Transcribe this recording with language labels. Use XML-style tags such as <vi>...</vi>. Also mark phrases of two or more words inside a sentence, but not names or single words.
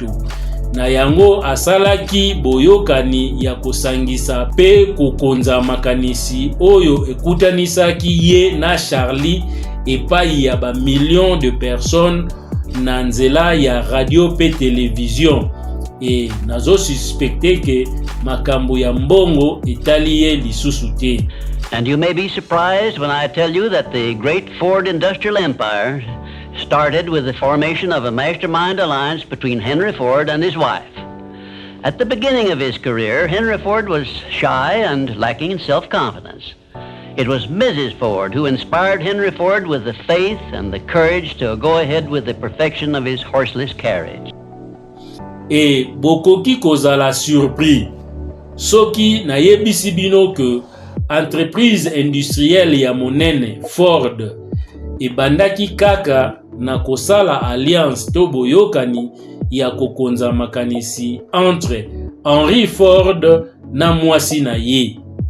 <ln>Na yango asalaki boyokani ya kosangisa pe kokonza makanisi oyo ekutanisaki ye na Charlie epai ya ba</ln> <fr>millions de personnes</fr> <ln>na nzela ya radio pe télévision. Et nazo suspecte ke makambo ya mbongo etali ye lisusu te.</ln> <en>And you may be surprised when I tell you that the great Ford industrial empire started with the formation of a mastermind alliance between Henry Ford and his wife. At the beginning of his career, Henry Ford was shy and lacking in self-confidence. It was Mrs. Ford who inspired Henry Ford with the faith and the courage to go ahead with the perfection of his horseless carriage.</en> <ln>Et bokoki kozala surpris soki nayebisi bino ke</ln> <fr>entreprise industrielle</fr> <ln>ya monene Ford ebandaki kaka na kosala alliance to boyokani ya kokonza makanisi entre Henry Ford na mwasi na ye.</ln>